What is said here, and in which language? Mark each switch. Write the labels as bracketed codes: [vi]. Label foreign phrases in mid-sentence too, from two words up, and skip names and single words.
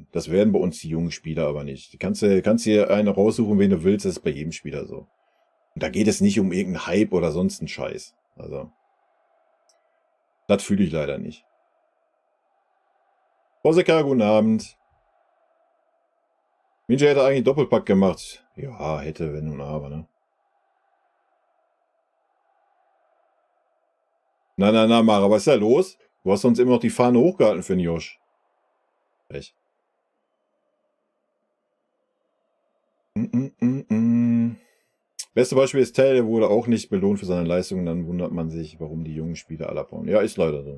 [de] Das werden bei uns die jungen Spieler aber nicht. Du kannst hier einen raussuchen, wen du willst, das ist bei jedem Spieler so. Und da geht es nicht um irgendeinen Hype oder sonst einen Scheiß. Also, das fühle ich leider nicht. Borseka, guten Abend. Minja hätte eigentlich Doppelpack gemacht. Ja, hätte, wenn und aber, ne? Na, Mara, was ist da los? Du hast uns immer noch die Fahne hochgehalten für den Josh. Echt. Beste Beispiel ist Tell, der wurde auch nicht belohnt für seine Leistungen. Dann wundert man sich, warum die jungen Spieler alle abbauen. Ja, ist leider so.